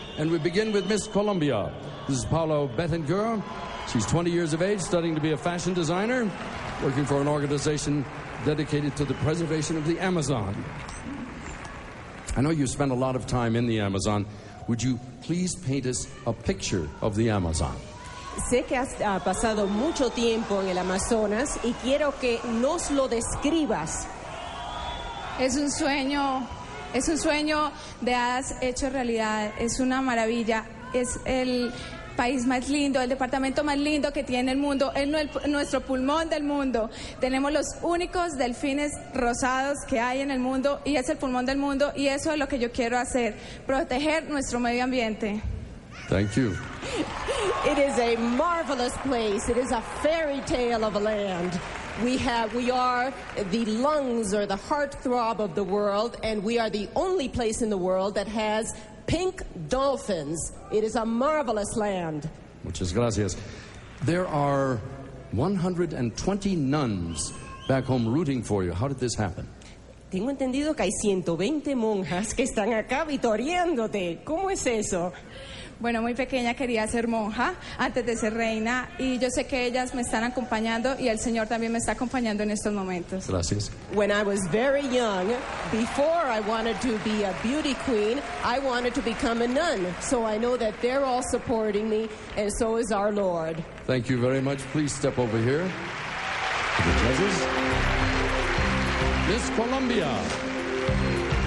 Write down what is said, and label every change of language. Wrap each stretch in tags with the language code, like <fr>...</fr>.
<en>And we begin with Miss Colombia. This is Paula Bettinger. She's 20 years of age, studying to be a fashion designer, working for an organization dedicated to the preservation of the Amazon. I know you spent a lot of time in the Amazon. Would you please paint us a picture of the Amazon?</en> <es>Sé que has pasado mucho tiempo en el Amazonas y quiero que nos lo describas. Es un sueño de hadas hecho realidad. Es una maravilla. Es el país más lindo, el departamento más lindo que tiene el mundo, es nuestro pulmón del mundo. Tenemos los únicos delfines rosados que hay en el mundo y es el pulmón del mundo y eso es lo que yo quiero hacer, proteger nuestro medio ambiente.</es> <en>Thank you. It is a marvelous place. It is a fairy tale of a land. We are the lungs or the heartthrob of the world, and we are the only place in the world that has pink dolphins. It is a marvelous land.</en> <es>Muchas gracias.</es> <en>There are 120 nuns back home rooting for you. How did this happen?</en> <es>Tengo entendido que hay 120 monjas que están acá vitoreándote. ¿Cómo es eso? Bueno, muy pequeña quería ser monja antes de ser reina y yo sé que ellas me están acompañando y el Señor también me está acompañando en estos momentos. Gracias.</es> <en>When I was very young, before I wanted to be a beauty queen, I wanted to become a nun. So I know that they're all supporting me, and so is our Lord. Thank you very much. Please step over here to the judges. Miss Colombia.</en>